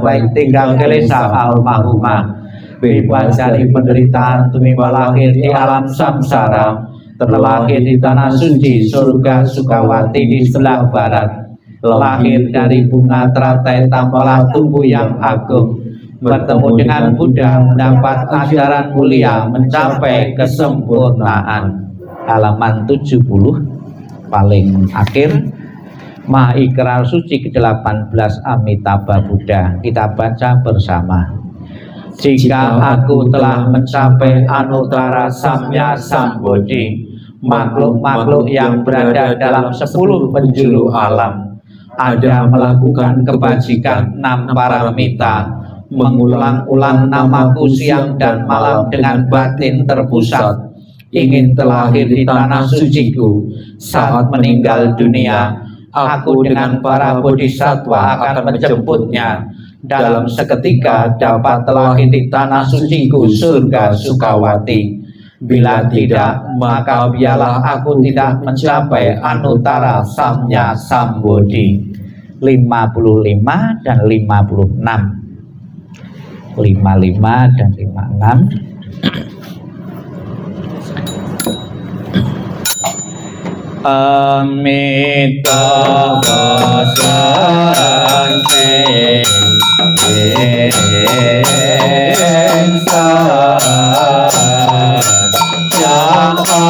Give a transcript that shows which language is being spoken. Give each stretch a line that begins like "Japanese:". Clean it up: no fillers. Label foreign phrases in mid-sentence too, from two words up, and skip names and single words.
Indonesian: baik tinggal gelisah almarhumah, bebas dari penderitaan tumiba lahir di alam samsara, terlahir di tanah suci surga Sukawati di sebelah barat, lahir dari bunga teratai tampalah tubuh yang agung, bertemu dengan Buddha mendapat ajaran mulia mencapai kesempurnaan. Halaman 70 paling akhir. Mahikrar suci ke-18 Amitabha Buddha. Kita baca bersama. Jika aku telah mencapai
Sanskrit: anuttara samya sambodhi,
Indonesian: makhluk-makhluk yang berada dalam 10 penjuru alam ada melakukan kebajikan 6 paramita, mengulang-ulang namaku siang dan malam dengan batin terpusat, ingin terlahir di tanah suciku. Saat meninggal dunia, aku dengan para bodhisattva akan menjemputnya. Dalam seketika dapat terlahir di tanah suciku surga Sukawati. Bila tidak, maka biarlah aku tidak mencapai
Sanskrit: anuttara samya sambodhi.
Indonesian: 55 dan 56. 55 dan 56. Amitabha Sante Yang